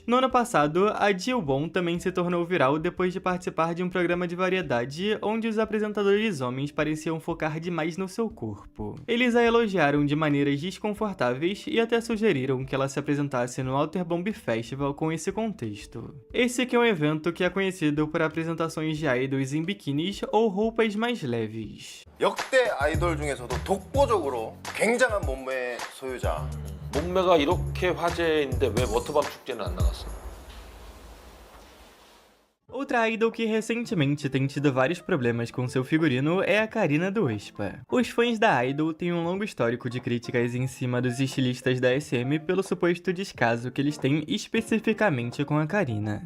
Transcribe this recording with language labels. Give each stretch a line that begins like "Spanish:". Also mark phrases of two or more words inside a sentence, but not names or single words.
Portuguese: No ano passado, a Jiwon também se tornou viral depois de participar de um programa de variedade onde os apresentadores homens pareciam focar demais no seu corpo. Eles a elogiaram de maneiras desconfortáveis e até sugeriram que ela se apresentasse no Outer Bomb Festival com esse contexto. Esse que é um evento que é conhecido por apresentações de idols em biquínis ou roupas mais leves.
Korean: 역대 아이돌 중에서도 독보적으로 굉장한 몸매 소유자. 몸매가 이렇게 화제인데 왜 워터밤 축제는 안 나갔어?
Portuguese: Outra idol que recentemente tem tido vários problemas com seu figurino é a Karina do aespa. Os fãs da idol têm um longo histórico de críticas em cima dos estilistas da SM pelo suposto descaso que eles têm especificamente com a Karina.